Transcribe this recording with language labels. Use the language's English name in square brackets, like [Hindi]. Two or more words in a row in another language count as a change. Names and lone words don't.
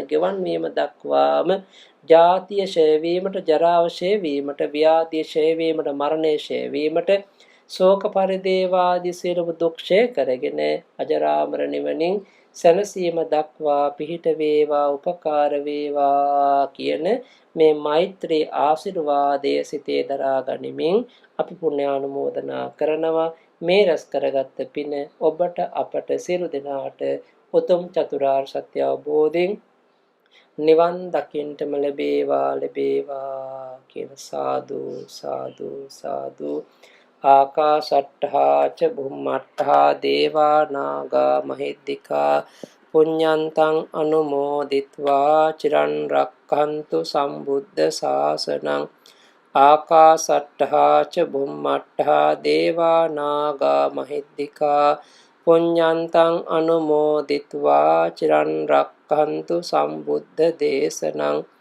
[Sinhala] ගෙවන් වීම දක්වාම ජාතිය ඡය වීමට ජරාව ඡය වීමට ව්‍යාධිය ඡය වීමට මරණය ඡය වීමට ශෝක පරිදේවාදී සියලුම දුක් ඡය කරගෙන අජරාමර නිවනින් සැනසීම දක්වා පිහිට වේවා උපකාර වේවා කියන මේ මෛත්‍රී ආශිර්වාදයේ සිතේ දරා ගනිමින් අපි පුණ්‍යානුමෝදනා කරනවා. මේ රැස් කරගත්ත පින ඔබට අපට සියලු දෙනාට උතුම් චතුරාර්ය සත්‍ය අවබෝධයෙන් නිවන් දකින්නටම ලැබේවා කියන සාදු සාදු සාදු. [Pali] ආකාශට්ඨා ච බුම්මට්ඨා දේවා නාග මහිද්దికා පුඤ්ඤන්තං අනුමෝදිත්වා චිරන් රක්ඛන්තු සම්බුද්ධ ශාසනං. ආකාශට්ඨා ච බුම්මට්ඨා දේවා නාග මහිද්దికා පුඤ්ඤන්තං අනුමෝදිත්වා චිරන් රක්ඛන්තු සම්බුද්ධ දේශනං.